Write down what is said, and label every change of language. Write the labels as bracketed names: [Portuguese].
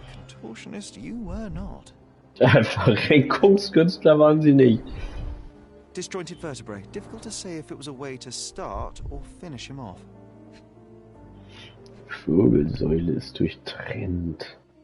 [English] Contortionist you were not. [German] Verrenkungskünstler waren sie nicht. [English] Disjointed vertebrae. Difficult to say if it was a way to start or finish him off. [German] Wirbelsäule ist durchtrennt.